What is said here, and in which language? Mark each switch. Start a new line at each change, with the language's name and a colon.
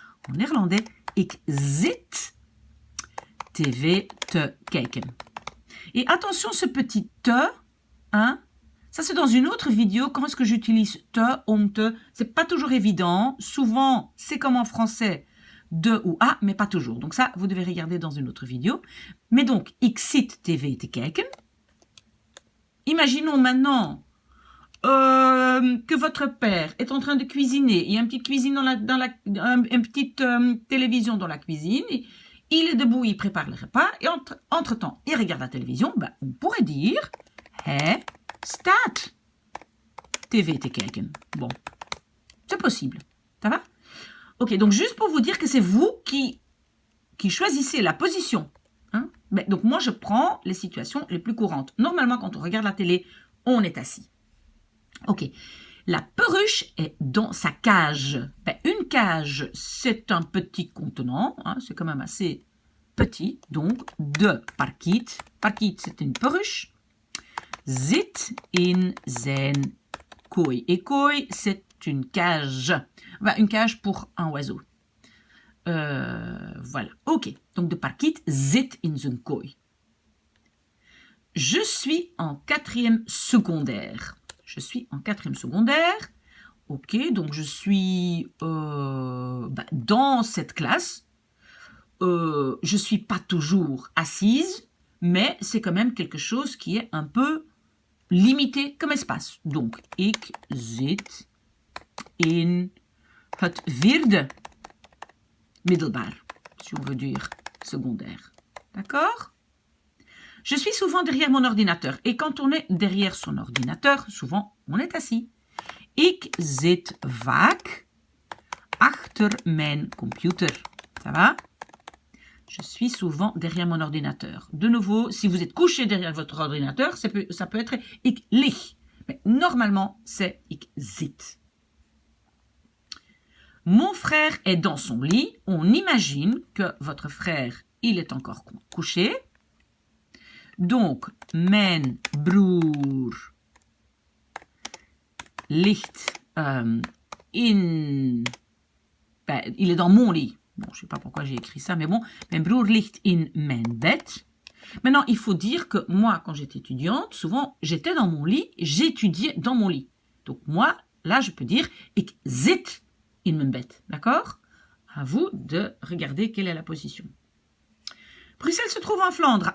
French: En néerlandais,
Dutch: ik zit tv te kijken.
French: Et attention, ce petit te, hein, ça c'est dans une autre vidéo. Comment est-ce que j'utilise te,
Dutch: om te?
French: C'est pas toujours évident. Souvent, c'est comme en français, de ou à, mais pas toujours. Donc ça, vous devez regarder dans une autre vidéo. Mais donc,
Dutch: ik zit tv te kijken.
French: Imaginons maintenant que votre père est en train de cuisiner. Il y a une petite cuisine une petite télévision dans la cuisine. Il est debout, il prépare le repas. Et entre-temps, il regarde la télévision. Ben, on pourrait dire
Dutch: hij staat tv te kijken.
French: Bon, c'est possible. Ça va? Ok, donc juste pour vous dire que c'est vous qui choisissez la position. Hein? Ben, donc moi, je prends les situations les plus courantes. Normalement, quand on regarde la télé, on est assis. Ok. La perruche est dans sa cage. Ben, une cage, c'est un petit contenant. Hein, c'est quand même assez petit. Donc,
Dutch: de parkiet. Parkiet,
French: c'est une perruche.
Dutch: Zit in zijn kooi.
French: Et kooi, c'est une cage. Ben, une cage pour un oiseau. Voilà. Ok. Donc,
Dutch: de parkiet, zit in zijn kooi.
French: Je suis en 4e secondaire. Je suis en 4e secondaire. Ok, donc je suis dans cette classe. Je ne suis pas toujours assise, mais c'est quand même quelque chose qui est un peu limité comme espace. Donc,
Dutch: ik zit in het 4e middelbaar,
French: si on veut dire secondaire. D'accord? Je suis souvent derrière mon ordinateur. Et quand on est derrière son ordinateur, souvent, on est assis.
Dutch: Ik zit vaak achter mijn computer.
French: Ça va? Je suis souvent derrière mon ordinateur. De nouveau, si vous êtes couché derrière votre ordinateur, ça peut être
Dutch: ik lig.
French: Mais normalement, c'est
Dutch: ik zit.
French: Mon frère est dans son lit. On imagine que votre frère, il est encore couché. Donc,
Dutch: mijn broer ligt in...
French: Ben, il est dans mon lit. Bon, je ne sais pas pourquoi j'ai écrit ça, mais bon.
Dutch: Mijn broer ligt in mijn bed.
French: Maintenant, il faut dire que moi, quand j'étais étudiante, souvent, j'étais dans mon lit, j'étudiais dans mon lit. Donc moi, là, je peux dire
Dutch: ik zit in mijn bed.
French: D'accord? À vous de regarder quelle est la position. Bruxelles se trouve en Flandre.